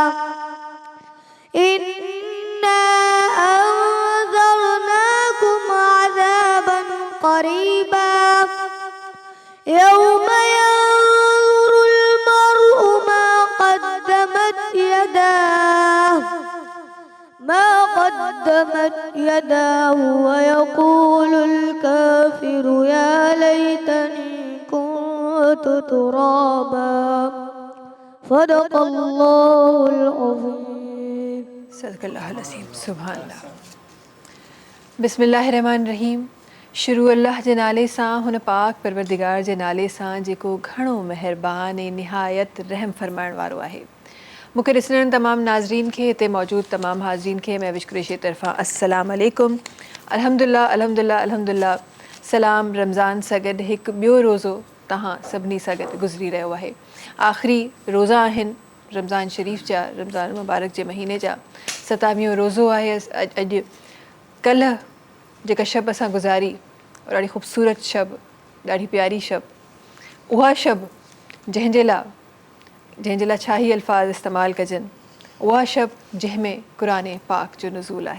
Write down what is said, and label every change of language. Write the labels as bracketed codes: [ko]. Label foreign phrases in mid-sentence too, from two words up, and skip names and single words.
[ar] إنا أنذرناكم عذابا قريبا يوم ينظر المرء ما قدمت يداه ويقول الكافر يا ليتني كنت ترابا. صدق الله العظيم. صدق اللہ العظیم. سبحان اللہ. بسم اللہ الرحمن الرحیم. [sd] شروع اللہ جے نالے ساں، ہن پاک پروردگار جے نالے ساں جیکو گھणو مہربان نہایت رحم فرمائण وارو ہے. मूंखे ॾिसण तमामु नाज़रीन खे, हिते मौजूदु तमामु हाज़रीन खे मैं विश कुरैशी तरफ़ां [ar] السلام عليكم. الحمد لله الحمد لله الحمد لله. [sd] सलाम रमज़ान सां गॾु हिकु ॿियो रोज़ो तव्हां सभिनी सां गॾु गुज़री रहियो आहे. आख़िरी रोज़ा आहिनि रमज़ान शरीफ़ जा, रमज़ान मुबारक जे महीने जा. 27 रोज़ो आहे अॼु. कल्ह जेका शब असां गुज़ारी, ॾाढी ख़ूबसूरत शब, ॾाढी प्यारी शब, उहा शब जंहिंजे लाइ छा ई अल्फाज़ इस्तेमालु कजनि, उहा शब जंहिंमें क़ुरान पाक जो नुज़ूल आहे.